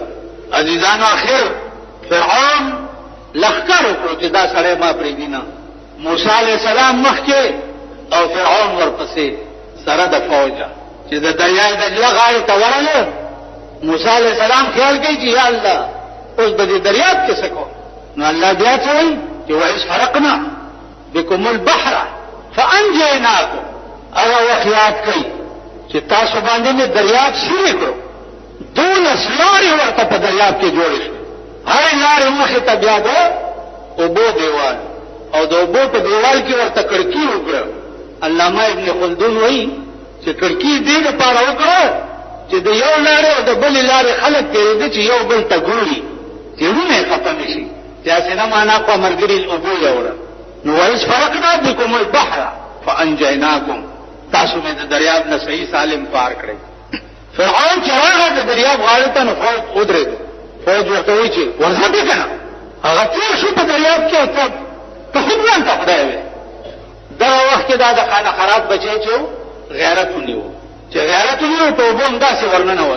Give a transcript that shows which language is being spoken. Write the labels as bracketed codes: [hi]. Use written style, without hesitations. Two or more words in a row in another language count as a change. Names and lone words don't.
[ps] عزیزانو اخر فرعون لخر وکړو چې دا سړی ما پرېږدي نه. موسی علیہ السلام مخکې او فرعون ورپسې سره د فوجه چې د دریای دجله غاړې ته ورغله. موسی علیہ السلام خیال کوي چې یا الله اوس به دې دریاب کې څه کوو؟ نو الله بیا څه وایي چې [ar] وإذ فرقنا بكم البحر فأنجيناكم. [ps] هغه وخت یاد کوي چې تاسو باندې مې دریاب سیرې کړو. 12 لارې ورته په دریاب کې جوړې شوې. هر لارې مخې ته بیا د اوبو دیوال او د اوبو په دیوال کې ورته کړکۍ وکړه. علامه ابن خلدون وایي چې کړکۍ دې لپاره وکړه چې د یو لارې او د بلې لارې خلک تېرېده چې یو بل ته ګوري چې ورونه یې ختم شي. داسې نه معنا په ملګري اوبو یوړه. [ar] نو وإذ فرقنا بكم البحر فأنجيناكم. [ps] تاسو مې د دریاب نه صحیح سالم پار کړی. فرعون چې راغی د دریاب غاړې ته نو فوج ودرېد. فوج ورته وایي چې ورځه دې کنه هغه تېر شو په دریاب کې ته خود ځان ته خدای وې. دغه وخت کې دا د خانه خراب بچی چې غیرت ونیو چې غیرت ونیو په اوبو همداسې ورننوت.